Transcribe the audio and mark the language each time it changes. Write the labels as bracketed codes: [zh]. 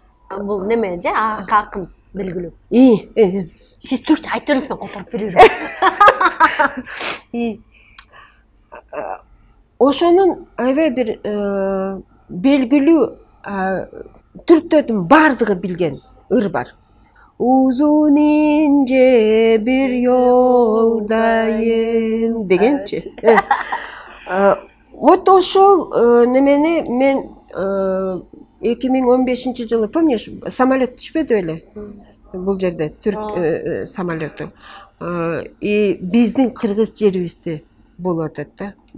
[ky] Бул неме же акын белгилүү. Сиз түркчө айтыңыз, мен которуп берерим. Ошонун аябай бир белгилүү түрктөрдүн бардыгы билген ыр бар. [tr] Uzun ince bir yoldayım degençi. [ky] Вот ошол немени мен 2015 жылы, помнишь, самолет түшпөдү эле бул жерде, түрк самолету. И биздин кыргыз жерибизде болуп атат да.